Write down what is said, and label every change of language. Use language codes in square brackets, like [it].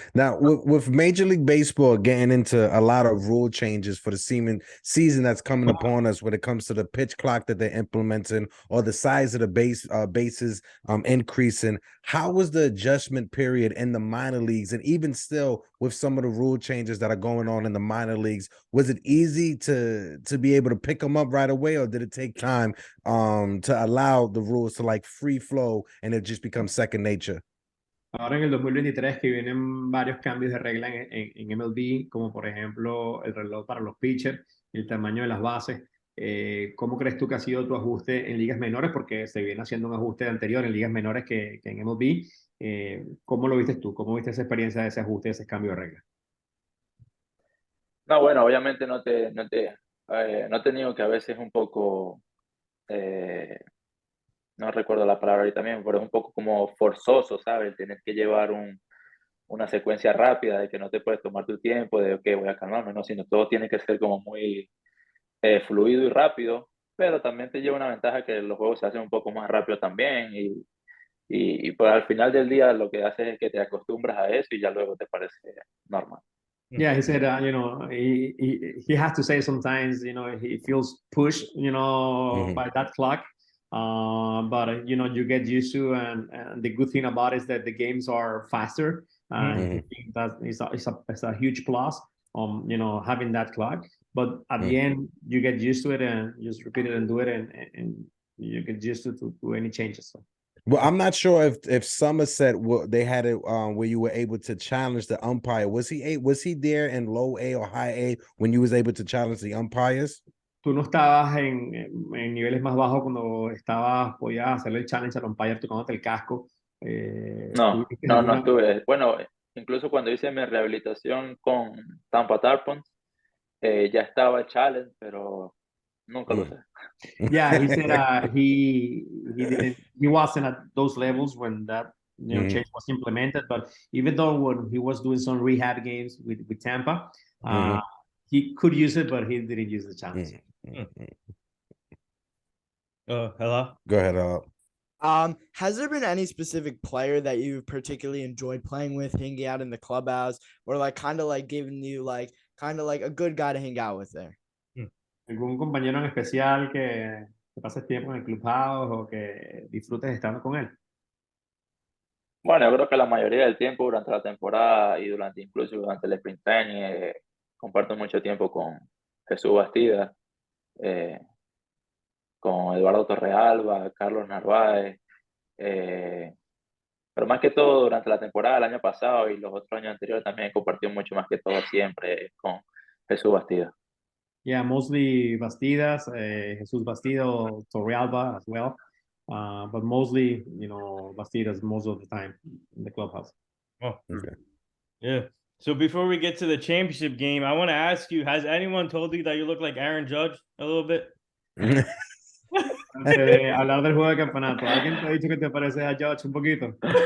[en] Now, with Major League Baseball getting into a lot of rule changes for the season that's coming upon us, when it comes to the pitch clock that they're implementing or the size of the bases increasing, how was the adjustment period in the minor leagues, and even still with some of the rule changes that are going on in the minor leagues? Was it easy to be able to pick them up right away, or did it take time to allow the rules to like free flow and it just becomes second nature? [es] Ahora en el 2023 que vienen varios cambios de regla en MLB, como por ejemplo el reloj para los pitchers, el tamaño de las bases. ¿Cómo crees tú que ha sido tu ajuste en ligas menores? Porque se viene haciendo un ajuste anterior en ligas menores que en MLB. ¿Cómo lo viste tú? ¿Cómo viste esa experiencia de ese ajuste, de ese cambio de regla? No, bueno, obviamente no he tenido que a veces un poco, no recuerdo la palabra ahorita mismo, pero es un poco como forzoso, ¿sabes? Tener que llevar una secuencia rápida de que no te puedes tomar tu tiempo, de, ok, voy a calmarme, no, sino todo tiene que ser como muy fluido y rápido, pero también te lleva una ventaja que los juegos se hacen un poco más rápido también y pues al final del día lo que haces es que te acostumbras a eso y ya luego te parece normal. [en] Yeah, he said, he has to say sometimes, he feels pushed, by that clock. But you get used to, and the good thing about it is that the games are faster. I think that is a huge plus, having that clock. But at the end, you get used to it and just repeat it and do it, and you get used to any changes. So. Well, I'm not sure if Somerset they had it where you were able to challenge the umpire. Was he there in low A or high A when you was able to challenge the umpires? [es] Tú no estabas en niveles más bajos cuando podías hacerle el challenge al umpire tocándote el casco. ¿Tuviste No alguna? estuve. Bueno, incluso cuando hice mi rehabilitación con Tampa Tarpons, ya estaba el challenge, pero nunca lo usé. [en] Yeah, he said he wasn't at those levels when that change was implemented. But even though when he was doing some rehab games with Tampa, he could use it, but he didn't use the challenge. Hello. Go ahead. Has there been any specific player that you particularly enjoyed playing with, hanging out in the clubhouse, or like kind of like giving you like kind of like a good guy to hang out with there? [es] ¿Algún compañero en especial que pases tiempo en el clubhouse o que disfrutes estando con él? Bueno, yo creo que la mayoría del tiempo durante la temporada y incluso durante el sprint training, comparto mucho tiempo con Jesús Bastida, con Eduardo Torrealba, Carlos Narváez, pero más que todo durante la temporada del año pasado y los otros años anteriores también he compartido mucho más que todo siempre con Jesús Bastida. [en] Yeah, mostly Bastidas, Jesús Bastido, Torrealba as well. But mostly, Bastidas most of the time in the clubhouse. Oh, okay. Yeah. So before we get to the championship game, I want to ask you, has anyone told you that you look like Aaron Judge a little bit? [es] Antes de hablar del juego de campeonato, ¿alguien te ha dicho que te pareces a Judge un poquito?